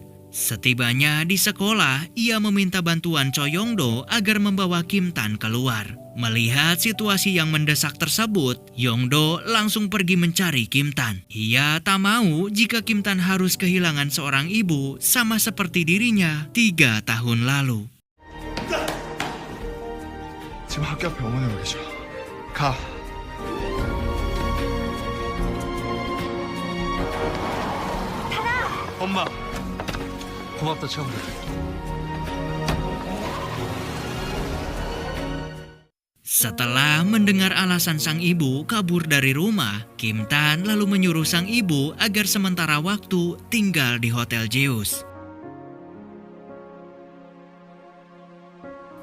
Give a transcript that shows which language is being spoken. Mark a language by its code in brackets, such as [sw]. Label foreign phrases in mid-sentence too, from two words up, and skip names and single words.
[id] Setibanya di sekolah, ia meminta bantuan Choi Yongdo agar membawa Kim Tan keluar. Melihat situasi yang mendesak tersebut, Yongdo langsung pergi mencari Kim Tan. Ia tak mau jika Kim Tan harus kehilangan seorang ibu sama seperti dirinya 3 tahun lalu. [ko] 지금 학교 앞 병원에 와 계셔. 가. 엄마, 고맙다 친구들. [id] Setelah mendengar alasan sang ibu kabur dari rumah, Kim Tan lalu menyuruh sang ibu agar sementara waktu tinggal di Hotel Jeus.